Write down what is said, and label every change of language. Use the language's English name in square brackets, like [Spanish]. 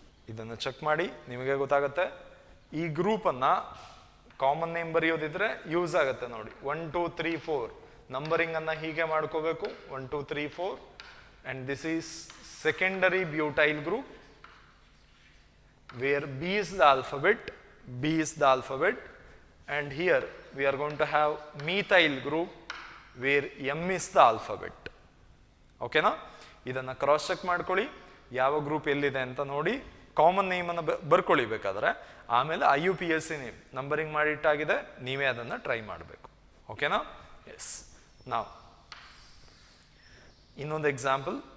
[Kannada] ಇದನ್ನು ಚೆಕ್ ಮಾಡಿ, ನಿಮಗೆ ಗೊತ್ತಾಗುತ್ತೆ. ಈ ಗ್ರೂಪನ್ನು ಕಾಮನ್ ನೇಮ್ ಬರೆಯೋದಿದ್ರೆ ಯೂಸ್ ಆಗುತ್ತೆ ನೋಡಿ. [English] 1 2 3 4 [Kannada] ನಂಬರಿಂಗ್ ಅನ್ನ ಹೀಗೆ ಮಾಡ್ಕೋಬೇಕು. [English] 1 2 3 4 and this is secondary butyl group where B is the alphabet. B is the alphabet. And here we are going to have methyl group where M is the alphabet. [Kannada] ಓಕೆನಾ? ಇದನ್ನು cross check ಮಾಡ್ಕೊಳ್ಳಿ, ಯಾವ group ಎಲ್ಲಿದೆ ಅಂತ ನೋಡಿ. Common ನೇಮನ್ನು ಬರ್ಕೊಳ್ಳಿ ಬೇಕಾದ್ರೆ. ಆಮೇಲೆ IUPAC ನೇಮ್ ನಂಬರಿಂಗ್ ಮಾಡಿಟ್ಟಾಗಿದೆ, ನೀವೇ ಅದನ್ನು ಟ್ರೈ ಮಾಡಬೇಕು. ಓಕೆನಾ? ಎಸ್. ನಾವು ಇನ್ನೊಂದು ಎಕ್ಸಾಂಪಲ್